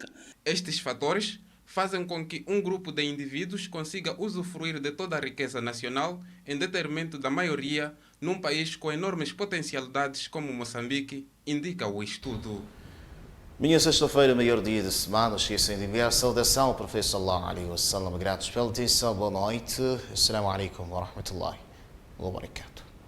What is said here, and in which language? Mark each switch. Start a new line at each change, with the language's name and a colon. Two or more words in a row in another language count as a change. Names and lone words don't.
Portuguese: Estes fatores fazem com que um grupo de indivíduos consiga usufruir de toda a riqueza nacional em detrimento da maioria num país com enormes potencialidades como Moçambique, indica o estudo. Minha sexta-feira, maior dia de semana, esquecem de enviar saudação ao professor
Arabic: صلى الله عليه وسلم.
Portuguese: Gratos pela atenção, boa noite.
Arabic: السلام عليكم ورحمة الله وبركاته.